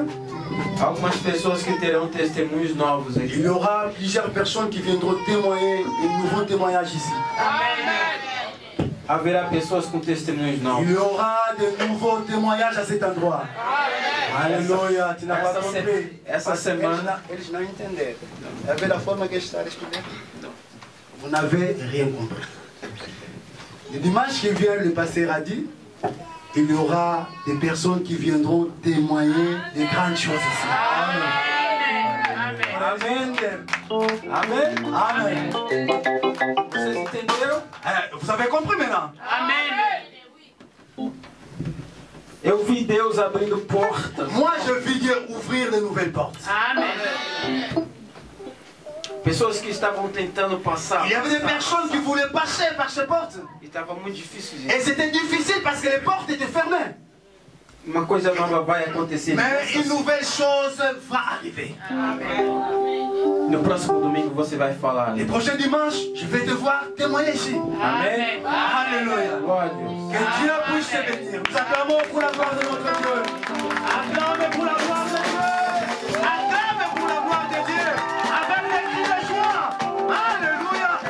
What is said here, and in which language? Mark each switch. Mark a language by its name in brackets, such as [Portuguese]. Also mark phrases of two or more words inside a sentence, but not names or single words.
[Portuguese] algumas pessoas que terão testemunhos novos [French] il [Portuguese] aqui. [French] y aura plusieurs personnes qui viendront témoigner de nouveaux témoignages ici. [Portuguese] Haverá pessoas com testemunhos [French] Il [Portuguese] novos. [French] y aura de nouveaux témoignages à cet endroit. Alléluia, tu n'as pas compris. [Portuguese] Essa semana, Eles não entenderam. É a forma que está estudando. [French] Vous n'avez rien compris. Le dimanche qui vient, le pasteur a dit, il y aura des personnes qui viendront témoigner de grandes choses ici. Amen. [Portuguese] amém? [French] Amen. [Portuguese] Vocês entenderam? [French] Vous avez compris maintenant? [Portuguese] Eu vi Deus abrindo portas. [French] Moi, je vis Dieu ouvrir de nouvelles portes. [Portuguese] Pessoas que estavam tentando passar. [French] Il y avait des personnes qui voulaient passer par ces portes. [Portuguese] E estava muito difícil [French] Et [Portuguese] isso. [French] c'était difficile parce que les portes étaient fermées. [Portuguese] Uma coisa nova vai acontecer. [French] Mais une nouvelle chose va arriver. [Portuguese] No próximo domingo você vai falar. [French] Les prochains dimanches, je vais te voir témoigner ici. [Portuguese] Amém? [French] Alléluia. [Portuguese] Glória a Deus. [French] Que Dieu puisse te bénir. Nous acclamons pour la gloire de notre Dieu. Acclamez pour la gloire de Dieu. Acclamez pour la gloire de Dieu. Avec des cris de joie. Alléluia.